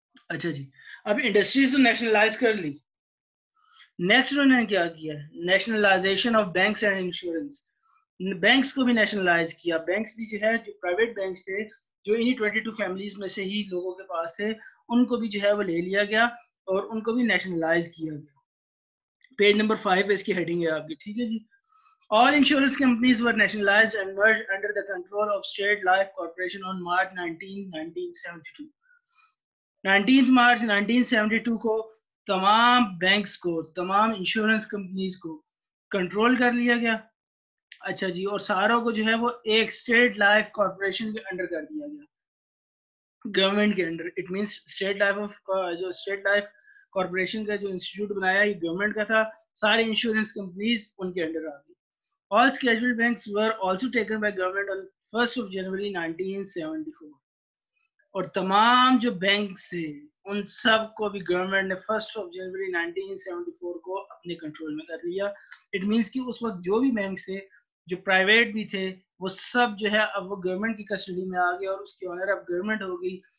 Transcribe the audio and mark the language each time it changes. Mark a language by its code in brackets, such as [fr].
[ur] اچھا جی, اب انڈسٹریز تو نیشنلائز کر لی. نیکسٹ انہوں نے کیا کیا, nationalisation of banks and insurance. Banks کو بھی نیشنلائز کیا. بینکس بھی جو ہے جو پرائیویٹ بینکس تھے جو انہی 22 فیملیز میں سے ہی لوگوں کے پاس تھے, ان کو بھی جو ہے وہ لے لیا گیا اور ان کو بھی نیشنلائز کیا گیا. پیج نمبر 5 اس کی ہیڈنگ ہے آپ کی, ٹھیک ہے جی. [en] All insurance companies were nationalized and merged under the control of State Life Corporation on March 19, 1972. [ur] 19 March 1972 کو تمام بینکس کو, تمام انشورنس کمپنیز کو کنٹرول کر لیا گیا. اچھا جی, اور ساروں کو جو ہے وہ ایک اسٹیٹ لائف کارپوریشن کے انڈر کر دیا گیا, گورنمنٹ کے under. It means state life of جو اسٹیٹ لائف کارپوریشن کا جو انسٹیٹیوٹ بنایا یہ گورنمنٹ کا تھا, سارے انشورنس کمپنیز ان کے انڈر آ گئی. [en] All scheduled banks were also taken by government on 1st of January 1974. [ur] اور تمام جو بینکس تھے ان سب کو بھی گورنمنٹ نے [en] 1st of January [ur] 1974 کو اپنے کنٹرول میں کر لیا. اٹ مینس کہ اس وقت جو بھی بینکس تھے جو پرائیویٹ بھی تھے وہ سب جو ہے اب وہ گورنمنٹ کی کسٹڈی میں آ گیا, اور اس کی آنر اب گورنمنٹ ہو گئی.